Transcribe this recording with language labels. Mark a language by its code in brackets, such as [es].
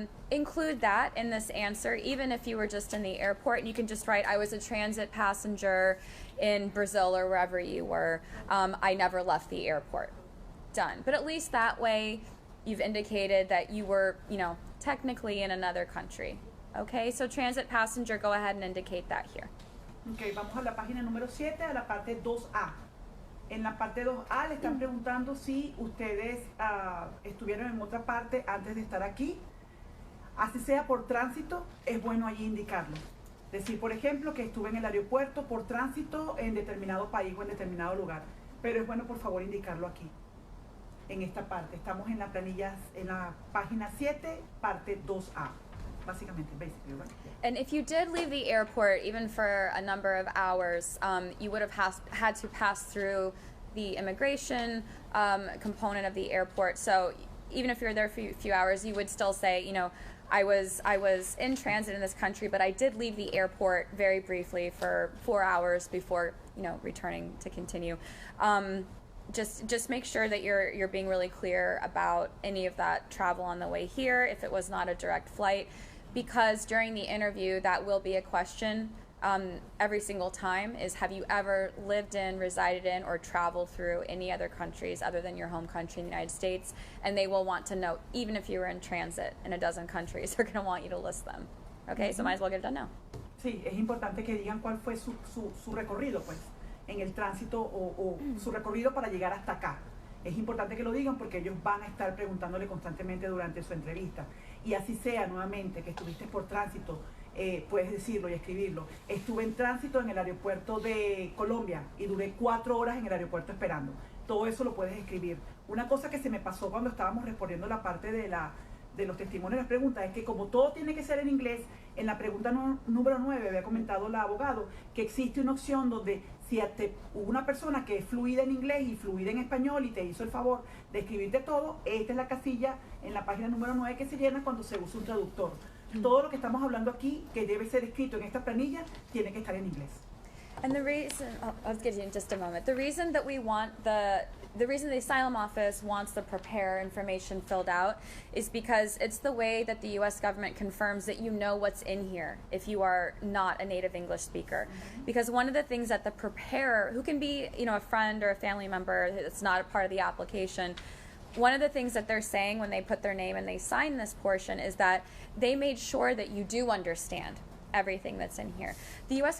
[en] Include that in this answer, even if you were just in the airport, and you can just write, I was a transit passenger in Brazil or wherever you were. I never left the airport. Done. But at least that way you've indicated that you were, technically in another country. Okay, so transit passenger, go ahead and indicate that here. [es] Ok, vamos a la página número 7, a la parte 2A. En la parte 2A le están preguntando si ustedes estuvieron en otra parte antes de estar aquí. Así sea por tránsito, es bueno allí indicarlo. Decir, por ejemplo, que estuve en el aeropuerto por tránsito en determinado país o en determinado lugar. Pero es bueno, por favor, indicarlo aquí, en esta parte. Estamos en la planilla, en la página 7, parte 2A. Básicamente, [en] basically, right? And if you did leave the airport, even for a number of hours, you would have had to pass through the immigration component of the airport. So even if you're there for a few hours, you would still say, I was in transit in this country, but I did leave the airport very briefly for 4 hours before, returning to continue. Just make sure that you're being really clear about any of that travel on the way here, if it was not a direct flight, because during the interview that will be a question every single time, is have you ever lived in, resided in, or traveled through any other countries other than your home country in the United States? And they will want to know, even if you were in transit in a dozen countries, they're going to want you to list them. Okay, so might as well get it done now. [es] Sí, es importante que digan cuál fue su recorrido, pues, en el tránsito o su recorrido para llegar hasta acá. Es importante que lo digan porque ellos van a estar preguntándole constantemente durante su entrevista. Y así sea, nuevamente, que estuviste por tránsito, puedes decirlo y escribirlo. Estuve en tránsito en el aeropuerto de Colombia y duré 4 horas en el aeropuerto esperando. Todo eso lo puedes escribir. Una cosa que se me pasó cuando estábamos respondiendo la parte de los testimonios y las preguntas es que como todo tiene que ser en inglés, en la pregunta número 9 había comentado la abogado que existe una opción donde si hubo una persona que es fluida en inglés y fluida en español y te hizo el favor de escribirte todo, esta es la casilla en la página número 9 que se llena cuando se usa un traductor. Todo lo que estamos hablando aquí, que debe ser escrito en esta planilla, tiene que estar en inglés. [en] And the reason, I'll get you in just a moment. The reason that we want the reason the asylum office wants the prepare information filled out is because it's the way that the U.S. government confirms that you know what's in here if you are not a native English speaker. Because one of the things that the preparer, who can be, you know, a friend or a family member that's not a part of the application, one of the things that they're saying when they put their name and they sign this portion is that they made sure that you do understand everything that's in here. The U.S.